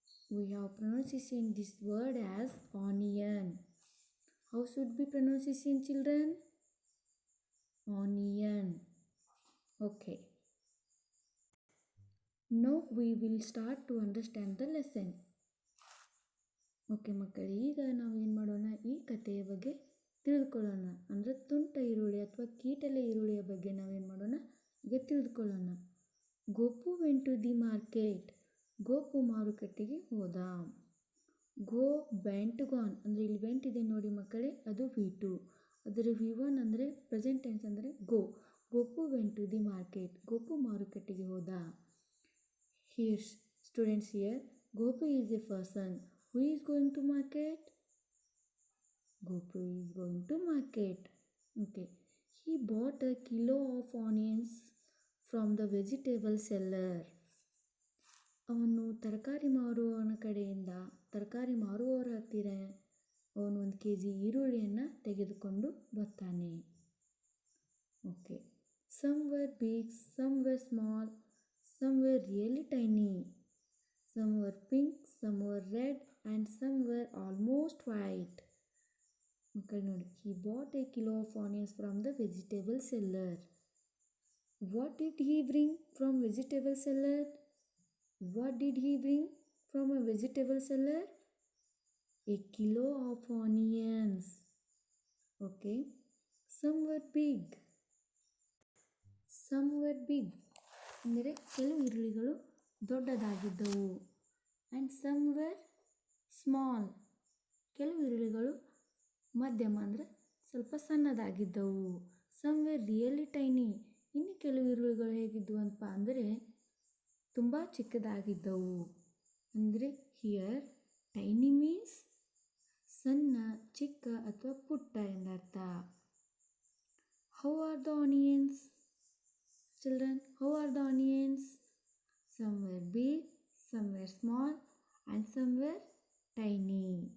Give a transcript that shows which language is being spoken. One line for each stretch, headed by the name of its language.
English: We have pronunciation this word as onion. How should be pronunciation, children? Onion. Okay. Now we will start to understand the lesson.
Kannada: Okay ಮಕ್ಕಳು, ಈಗ ನಾವು ಏನು ಮಾಡೋಣ, ಈ ಕಥೆಯ ಬಗ್ಗೆ ತಿಳಿದುಕೊಳ್ಳೋಣ. ಅಂದರೆ ತುಂಟ ಈರುಳ್ಳಿ ಅಥವಾ ಕೀಟಲೆ ಈರುಳ್ಳಿಯ ಬಗ್ಗೆ ನಾವೇನು ಮಾಡೋಣ, ಈಗ ತಿಳಿದುಕೊಳ್ಳೋಣ.
English: Gopu went to the market.
Kannada: Gopu ಮಾರುಕಟ್ಟೆಗೆ ಹೋದ.
English: go went gone
Kannada: ಅಂದರೆ ಇಲ್ಲಿ ವೆಂಟ್ ಇದೆ ನೋಡಿ ಮಕ್ಕಳೇ, ಅದು V2. ಅದರ V1 ಅಂದರೆ
English: Present tense ಅಂದರೆ go. Gopu went to the market.
Kannada: Gopu ಮಾರುಕಟ್ಟೆಗೆ ಹೋದ.
English: Here students, here Gopu is a person. Who is going to market? Gopu is going to market. Okay. He bought a kilo of onions from the vegetable seller.
Kannada: ಅವನು ತರಕಾರಿ ಮಾರುವವನ ಕಡೆಯಿಂದ, ತರಕಾರಿ ಮಾರುವವರ ಹತ್ತಿರ ಅವನು 1 kg ಈರುಳ್ಳಿಯನ್ನು ತೆಗೆದುಕೊಂಡು ಬರ್ತಾನೆ. Okay.
English: Some were big, some were small, some were really tiny. Some were pink, some were red and some were almost white.
Kannada: ಮಕ್ಕಳು ನೋಡಿ,
English: he bought a kilo of onions from the vegetable seller. What did he bring from vegetable seller? What did he bring from a vegetable seller? A kilo of onions. Okay. Some were big. Some were big.
Kannada: ಅಂದರೆ ಕೆಲವು ಈರುಳ್ಳಿಗಳು ದೊಡ್ಡದಾಗಿದ್ದವು.
English: And some were small.
Kannada: ಕೆಲವು ಈರುಳ್ಳಿಗಳು ಮಧ್ಯಮ ಅಂದರೆ ಸ್ವಲ್ಪ ಸಣ್ಣದಾಗಿದ್ದವು.
English: Some were really tiny.
Kannada: ಇನ್ನು ಕೆಲವು ಈರುಳ್ಳಿಗಳು ಹೇಗಿದ್ದವು ಅಂತ ಅಂದರೆ ತುಂಬ ಚಿಕ್ಕದಾಗಿದ್ದವು. ಅಂದರೆ
English: here tiny means
Kannada: ಸಣ್ಣ, ಚಿಕ್ಕ ಅಥವಾ ಪುಟ್ಟ ಎಂದರ್ಥ.
English: How are the onions? Children, how are the onions? Some were big, some were small and some were tiny.